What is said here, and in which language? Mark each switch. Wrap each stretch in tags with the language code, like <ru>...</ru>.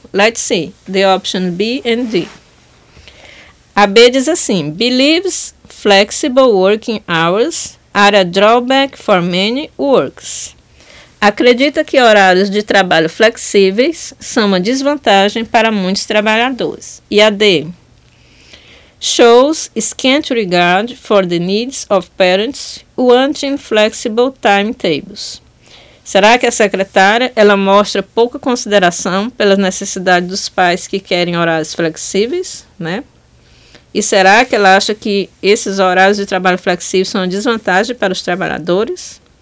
<en>Let's see the option B and D.</en> <pt>A B diz assim,</pt> <en>believes flexible working hours are a drawback for many works.</en> <pt>Acredita que horários de trabalho flexíveis são uma desvantagem para muitos trabalhadores. E a D.</pt> <en>Shows scant regard for the needs of parents wanting flexible timetables.</en> <pt>Será que a secretária ela mostra pouca consideração pelas necessidades dos pais que querem horários flexíveis, né? E será que ela acha que esses horários de trabalho flexíveis são uma desvantagem para os trabalhadores?</pt>